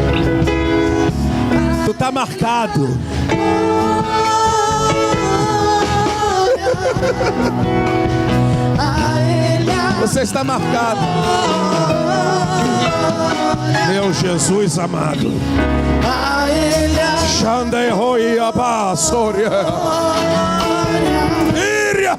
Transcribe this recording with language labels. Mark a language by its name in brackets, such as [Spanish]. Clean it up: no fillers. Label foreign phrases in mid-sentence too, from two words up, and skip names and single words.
[Portuguese] Tu tá marcado. Você está marcado. Meu Jesus amado. Xandei roi abasoria. Iria.